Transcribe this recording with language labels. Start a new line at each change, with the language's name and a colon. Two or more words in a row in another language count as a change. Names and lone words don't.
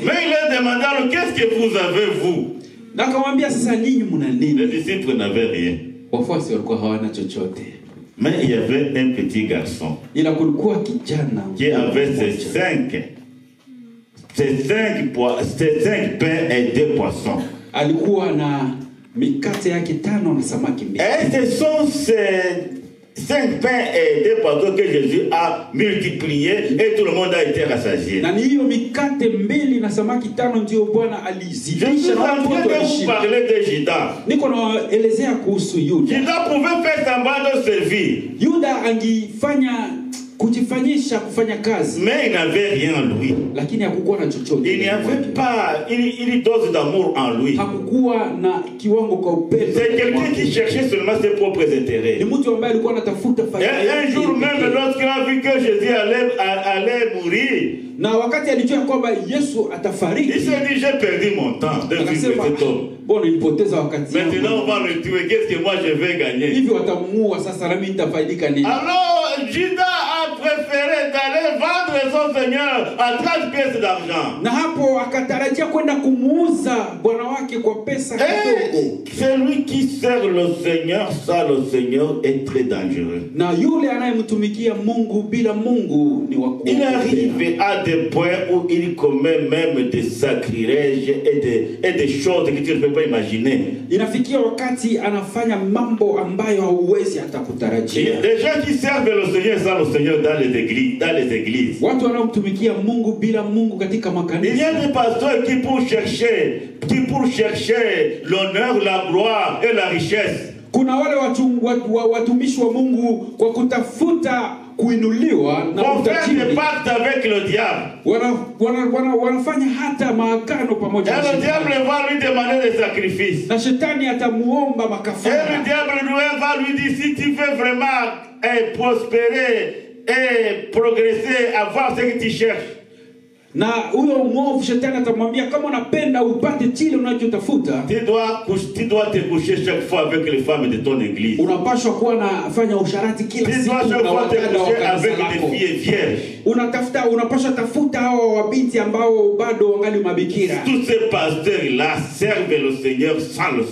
French: Mais il a demandé, alors qu'est-ce que vous avez vous?
Swahili: Na akamwambia sasa ninyi mna
French: Les
Swahili: nini?
French: disciples n'avaient rien.
Swahili: Wafuasi walikuwa hawana chochote.
French: Mais il y avait un petit garçon
Swahili: Ila kulikuwa kijana
French: qui avait ses 5 pains et 2 poissons.
Swahili: alikuwa na mikate yake 5 na samaki 2.
French: Et ce sont ces 5 pains et 2 poissons que Jésus a multipliés et tout le monde a été rassasié.
Swahili: Na ni hiyo mikate 2 na samaki 5 ndio Bwana
French: Je
Swahili: alizidisha
French: suis
Swahili: na
French: en
Swahili: watu
French: train
Swahili: wote
French: de vous
Swahili: walishiba.
French: parler de Judas.
Swahili: Niko naelezea kuhusu Yuda.
French: Judas pouvait faire semblant de servir,
Swahili: Yuda angifanya kujifanyisha kufanya kazi,
French: mais il n'avait rien en lui.
Swahili: lakini hakukuwa na chochote.
French: Il n'y avait pas une dose d'amour en lui.
Swahili: Hakukuwa na kiwango kwa upendo.
French: C'est quelqu'un qui cherchait seulement ses propres
Swahili: Ni
French: intérêts.
Swahili: mtu ambaye alikuwa anatafuta faida
French: Et
Swahili: yake
French: un jour même,
Swahili: pekee.
French: lorsqu'il a vu que Jésus allait mourir,
Swahili: Na wakati alijua kwamba Yesu
French: il
Swahili: atafariki,
French: s'est dit, j'ai perdu mon temps de vivre
Swahili: akasema,
French: cet homme.
Swahili: mbona nilipoteza wakati wangu?
French: Maintenant, on va le tuer. Qu'est-ce que moi je vais gagner?
Swahili: Hivi watamuua sasa, nami nitafaidika nini?
French: Alors, Judas a préféré d'aller vendre son Seigneur à 30 pièces d'argent.
Swahili: Na hapo akatarajia kwenda kumuuza bwana wake kwa pesa kidogo.
French: Et celui qui sert le Seigneur sans le Seigneur est très dangereux.
Swahili: Na yule anayemtumikia Mungu bila Mungu ni wa
French: Il
Swahili: kuogopea.
French: arrive à des points où il commet même des sacrilèges et des choses que tu ne peux pas imaginer.
Swahili: Inafikia wakati anafanya mambo ambayo hauwezi hata kutarajia.
French: Les gens qui servent le Seigneur sans le Seigneur dans les églises.
Swahili: Watu wanaomtumikia Mungu bila Mungu katika
French: Il y a
Swahili: makanisa.
French: des pasteurs qui pour chercher l'honneur, la gloire et la richesse.
Swahili: Kuna wale watumishi wa Mungu kwa kutafuta kuinuliwa na
French: Vont faire des
Swahili: utajiri.
French: pactes avec le diable.
Swahili: Wanafanya hata maagano pamoja na
French: Et le
Swahili: shetani.
French: diable va lui demander des sacrifices.
Swahili: Na shetani atamuomba
French: Et le
Swahili: makafara.
French: diable va lui dire, si tu veux vraiment prospérer et progresser, avoir ce que tu cherches,
Swahili: Na huyo mwovu shetani atamwambia, kama unapenda upate kile unachotafuta,
French: tu dois te coucher chaque fois avec les femmes de ton église.
Swahili: unapaswa kuwa nafanya usharati
French: Tu
Swahili: kila siku
French: dois chaque
Swahili: na
French: fois te
Swahili: wadada wa
French: coucher
Swahili: kanisa
French: avec
Swahili: lako.
French: des filles vierges.
Swahili: Unapaswa tafuta hao wabinti ambao bado wangali mabikira.
French: Tous ces pasteurs-là servent le Seigneur sans le